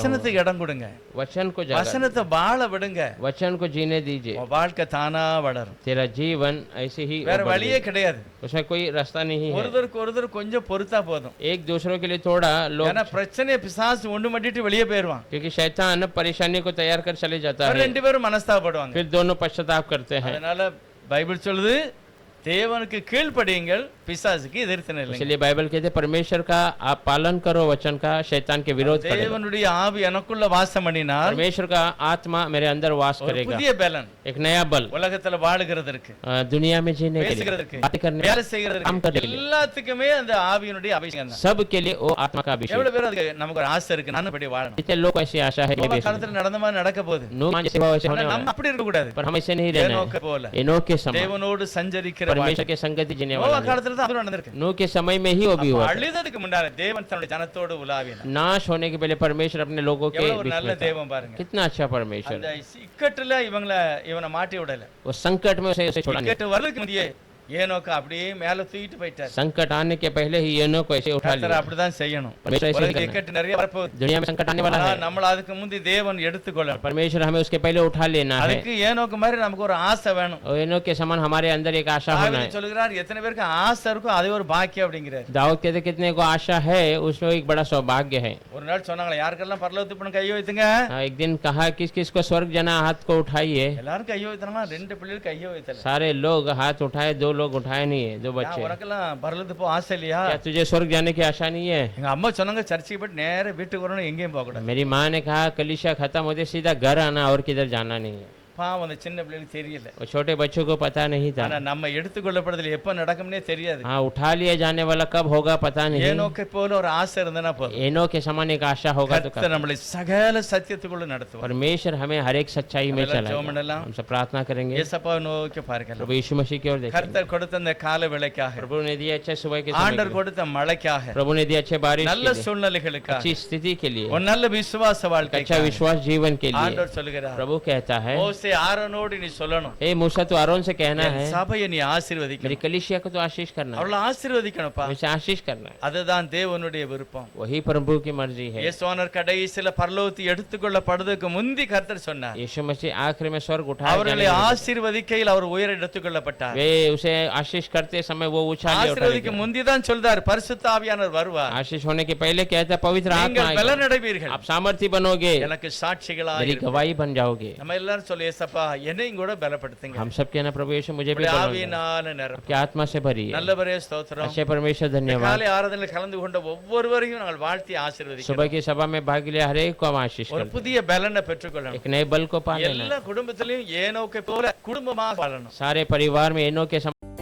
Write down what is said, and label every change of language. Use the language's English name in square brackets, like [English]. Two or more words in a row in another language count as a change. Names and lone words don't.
[Tamil] வசனத்துக்கு இடம் கொடுங்க, [Hindi] वचन को जगह, [Tamil] வசனத்தை வாழ விடுங்க, [Hindi] वचन को जीने दीजिए, [Tamil] உன் வாழ்க்கை தானா வளரும். [Hindi] तेरा जीवन ऐसे ही [Tamil] வேற [Hindi] बढ़ [Tamil] வழியே கிடையாது. [Hindi] जाएगा। उसमें कोई रास्ता नहीं है। [Tamil] ஒருத்தருக்கு கொஞ்சம் பொறுத்தா போதும். [Hindi] एक दूसरों के लिए थोड़ा लोग, [Tamil] ஏன்னா பிரச்சனையை பிசாசு ஒன்று மட்டிட்டு வெளியே போயிருவான். [Hindi] क्योंकि शैतान परेशानी को तैयार कर चले जाता है, [Tamil] ரெண்டு பேரும் மனஸ்தாபப்படுவாங்க. [Hindi] फिर दोनों पश्चाताप करते हैं। [Tamil] அதனால பைபிள் சொல்லுது, தேவனுக்கு கீழ்ப்படியுங்கள், பிசாசுக்கு எதிர்த்து நில்லுங்கள். [Hindi] इसलिए बाइबल कहते हैं परमेश्वर का आप पालन करो, वचन का, शैतान के विरोध करो। [Tamil] தேவனுடைய ஆவி எனக்குள்ள வாசம் பண்ணினால் [Hindi] परमेश्वर का आत्मा मेरे अंदर वास [Tamil] ஒரு [Hindi] करेगा, [Tamil] புதிய பலன் [Hindi] एक नया बल [Tamil] உலகத்துல வாழுகிறதற்கு, [Hindi] दुनिया में जीने के लिए, [Tamil] பேசுகிறதுக்கு, [Hindi] बातें करने, [Tamil] வேலை [Hindi] काम [Tamil] செய்கிறதுக்கு, [Hindi] करने के लिए, [Tamil] எல்லாத்துக்குமே அந்த ஆவியினுடைய அபிஷேகம் தான். [Hindi] सब के लिए वो आत्मा का अभिषेक। [Tamil] எவ்வளவு பேர் அதுக்கு நமக்கு ஒரு ஆசை இருக்கு, நானும் இப்படி வாழணும். [Hindi] कितने लोग ऐसी आशा है कि [Tamil] நோவா காலத்துல நடந்த மாதிரி நடக்க போகுது. [Hindi] नूह जैसे हुआ वैसे होने [Tamil] ஆனா [Hindi] वाला [Tamil] நம்ம [Hindi] है, [Tamil] அப்படி இருக்க கூடாது. [Hindi] पर हम ऐसे नहीं रहना [Tamil] ஏனோக்கு [Hindi] है। [Tamil] போல [Hindi] एनोक के समय [Tamil] தேவனோடு சஞ்சரிக்கிற [Hindi] परमेश्वर [Tamil] வாழ்க்கை. [Hindi] के संगति जीने [Tamil] நோவா [Hindi] वाला है। [Tamil] காலத்துல தான் அது நடந்திருக்கு. [Hindi] नूह के समय में ही वो भी हुआ था। [Tamil] அழிததுக்கு முன்னால தேவன் தன்னுடைய ஜனத்தோடு உலாவினார். [Hindi] नाश होने के पहले परमेश्वर अपने लोगों के [Tamil] எவ்வளவு [Hindi] बीच [Tamil] நல்ல [Hindi] में था। [Tamil] தேவன் பாருங்க. [Hindi] कितना अच्छा परमेश्वर, [Tamil] அந்த இக்கட்டுல இவனை மாட்டி விடல. [Hindi] वो संकट में उसे छोड़ा नहीं। [Tamil] இக்கட்டு வரதுக்கு முந்தையே ஏனோக்கு அப்படியே மேல தூக்கிட்டு போயிட்டார். [Hindi] संकट आने के पहले ही एनोक को ऐसे उठा [Tamil] கர்த்தர் [Hindi] लिया। [Tamil] அப்படிதான் செய்யணும். [Hindi] परमेश्वर ऐसे ही [Tamil] உலகத்துல [Hindi] करना है। [Tamil] இக்கட்டு நிறைய வரப்போகுது. [Hindi] दुनिया में संकट आने वाला [Tamil] ஆனா [Hindi] है, [Tamil] நம்மள அதுக்கு முந்தி தேவன் எடுத்துக்கொள்ளணும். [Hindi] परमेश्वर हमें उसके पहले उठा लेना है। [Tamil] அதுக்கு ஏனோக்கு மாதிரி நமக்கு ஒரு ஆசை வேணும். [Hindi] और एनोक के समान हमारे अंदर एक आशा होना [Tamil] தாவீது [Hindi] है। [Tamil] சொல்லுகிறார், எத்தனை பேருக்கு ஆசை இருக்கும் அதே ஒரு பாக்கியம் அப்படிங்கிறார். [Hindi] दाऊद कहते कितने को आशा है, उसमें एक बड़ा सौभाग्य है। [Tamil] ஒரு நாள் சொன்னாங்களே, யாருக்கெல்லாம் பரலோகத்துக்கு போகணும் கையோ வைத்துங்க. [Hindi] एक दिन कहा किस किस को स्वर्ग जाना, हाथ को उठाइए। [Tamil] எல்லாரும் கையோ வைத்தனா, ரெண்டு பிள்ளைகள் கையோ வைத்தல. [Hindi] सारे लोग हाथ उठाए, 2 लोग उठाए नहीं है, 2 बच्चे। [Tamil] உனக்கெல்லாம் பரலோகத்துக்கு போக ஆசை இல்லையா? [Hindi] क्या तुझे स्वर्ग जाने की आशा नहीं है? [Tamil] எங்க அம்மா சொன்னாங்க, சர்ச்சுக்கு போயிட்டு நேரா வீட்டுக்கு வரணும், எங்கேயும் போக கூடாது. [Hindi] मेरी माँ ने कहा कलीसिया खत्म होते सीधा घर आना और किधर जाना नहीं है। [Tamil] பாவம் அந்த சின்ன பிள்ளைகளுக்கு தெரியல. [Hindi] वो छोटे बच्चों को पता नहीं था। [Tamil] ஆனா நம்ம எடுத்துக்கொள்ளப்படுதல் எப்ப நடக்கும்னே தெரியாது. [Hindi] हाँ, उठा लिया जाने वाला कब होगा पता नहीं। [Tamil] ஏனோக்கை போல ஒரு ஆசை இருந்தனா போதும். [Hindi] एनोक के समान एक आशा होगा तो [Tamil] கர்த்தர் நம்மளை சகல சத்தியத்துக்குள்ள நடத்துவார். [Hindi] परमेश्वर हमें हर एक सच्चाई में [Tamil] நம்ம எல்லாம் ஜெபம் [Hindi] चलाएगा। [Tamil] பண்ணலாம். [Hindi] हम सब प्रार्थना करेंगे, [Tamil] இயேசுவை நோக்கி பார்க்கலாம். [Hindi] प्रभु यीशु मसीह की ओर देखेंगे। [Tamil] கர்த்தர் கொடுத்த அந்த கால வேளைக்காக, [Hindi] प्रभु ने दिए अच्छे सुबह के समय [Tamil] ஆண்டவர் [Hindi] के लिए, [Tamil] கொடுத்த மழைக்காக, [Hindi] प्रभु ने दिए अच्छे बारिश [Tamil] நல்ல [Hindi] के लिए, [Tamil] சூழ்நிலைகளுக்காக, [Hindi] अच्छी स्थिति के लिए, [Tamil] ஒரு நல்ல விசுவாச [Hindi] अच्छा [Tamil] வாழ்க்கைக்காக [Hindi] विश्वास जीवन के लिए [Tamil] ஆண்டவர் சொல்லுகிறார். [Hindi] प्रभु कहता है, [Tamil] மோசே ஆரோனோடு நீ சொல்லணும், [Hindi] हे मूसा तू आरोन से कहना [Tamil] என் [Hindi] है [Tamil] சபையை நீ [Hindi] मेरी [Tamil] ஆசீர்வதிக்கணும். [Hindi] कलीसिया को तो आशीष करना है, [Tamil] அவளை ஆசீர்வதிக்கணும்ப்பா. [Hindi] उसे आशीष करना है। [Tamil] அதுதான் தேவனுடைய விருப்பம். [Hindi] वही प्रभु की मर्जी है। [Tamil] இயேசுவானவர் கடைசில பரலோகத்தை எடுத்துக்கொள்ளப்படுவதற்கு முந்தி கர்த்தர் சொன்னார், [Hindi] यीशु मसीह आखिर में स्वर्ग उठाए [Tamil] அவர்களை [Hindi] जाने वाले [Tamil] ஆசீர்வதிக்கையில் அவர் உயர எடுத்துக்கொள்ளப்பட்டார். [Hindi] वे उसे आशीष करते समय वो उछाल लिया, उठा [Tamil] ஆசீர்வதிக்கு [Hindi] लिया। [Tamil] முந்தி தான் சொல்றார், பரிசுத்த ஆவியானவர் வருவார், [Hindi] आशीष होने के पहले कहता है पवित्र आत्मा [Tamil] நீங்கள் [Hindi] आएगा, [Tamil] பலனடைவீர்கள், [Hindi] आप सामर्थी बनोगे, [Tamil] எனக்கு சாட்சிகளா [Hindi] मेरी गवाही बन जाओगे। [Tamil] நம்ம எல்லாரும் சொல்லி, ஏசப்பா என்னையும் கூட பலப்படுத்துங்க, [Hindi] हम सब कहना प्रभु यीशु मुझे भी [Tamil] உம்முடைய [Hindi] बलवान [Tamil] ஆவியினால நிரப்பும். [Hindi] आपकी आत्मा से भरी है। [Tamil] நல்லவரே ஸ்தோத்திரம். [Hindi] अच्छे परमेश्वर धन्यवाद। [Tamil] காலை ஆராதனையில் கலந்து கொண்ட ஒவ்வொருவரையும் நாங்கள் வாழ்த்தி ஆசீர்வதிக்கிறோம். [Hindi] सुबह की सभा में भाग लिया हर एक को हम आशीष [Tamil] ஒரு [Hindi] करते [Tamil] புதிய பலனை பெற்றுக்கொள்ளணும். [Hindi] हैं। एक नए बल को पा लेना, [Tamil] எல்லா குடும்பத்திலையும் ஏனோக்கை போல குடும்பமாக வாழணும். [Hindi] सारे परिवार में एनोक के